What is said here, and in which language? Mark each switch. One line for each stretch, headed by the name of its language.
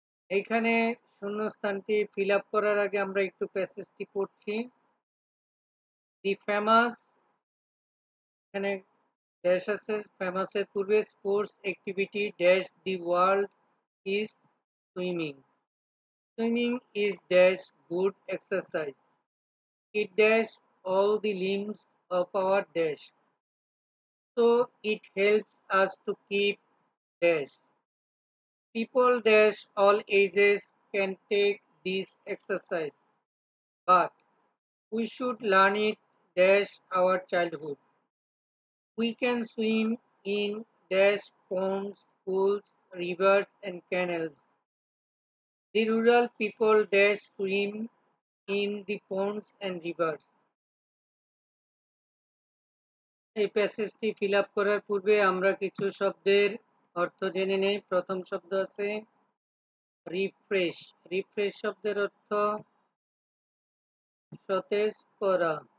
Bangla: এইখানে শূন্যস্থানটি fill up করার আগে আমরা একটু প্যাসেজটি পড়ছি।
English: the famous,
Bangla: এখানে
English: dash
Bangla: আছে, ফেমাসের পূর্বে
English: Sports activity dash the world is swimming.
Bangla: Swimming
English: is dash good exercise. It dash all the limbs of our dash. So it helps us to keep dash. People dash all ages can take this exercise, but we should learn it dash our childhood. We can swim in dash ponds, pools, rivers and canals. The rural people dash swim in the ponds and rivers.
Bangla: এই প্যাসেজটি fill up করার পূর্বে আমরা কিছু শব্দের অর্থ জেনে নেই। প্রথম শব্দ আছে রিফ্রেশ। রিফ্রেশ শব্দের অর্থ সতেজ করা।